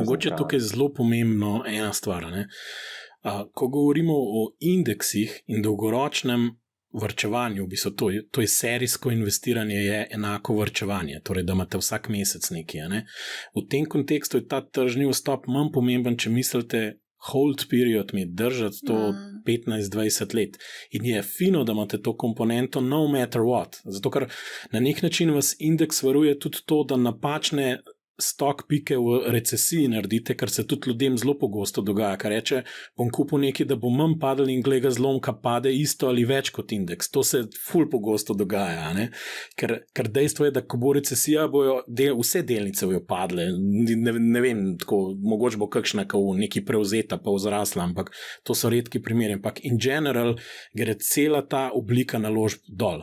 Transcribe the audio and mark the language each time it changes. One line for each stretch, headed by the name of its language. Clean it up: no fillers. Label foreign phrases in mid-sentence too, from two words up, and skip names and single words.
Slovenian: Mogoče tukaj je zelo pomembno ena stvar. Ko govorimo o indeksih in dolgoročnem varčevanju, v bistvu to je serijsko investiranje, je enako varčevanje, torej da imate vsak mesec nekaj. V tem kontekstu je ta tržni vstop manj pomemben, če mislite
English: hold period,
Slovenian: držati to 15-20 let. In je fino, da imate to komponento
English: no matter what,
Slovenian: zato ker na nek način vas indeks varuje tudi to, da napačne
English: stok pike
Slovenian: v recesiji naredite, kar se tudi ljudem zelo pogosto dogaja, kar reče, bom kupil nekaj, da bo manj padel in gleda zlomka pade isto ali več kot indeks. To se ful pogosto dogaja, ker dejstvo je, da ko bo recesija, bojo vse delnice bojo padle, ne vem, tako, mogoče bo kakšna nekaj prevzeta pa vzrasla, ampak to so redki primeri, ampak
English: in general
Slovenian: gre cela ta oblika naložb dol.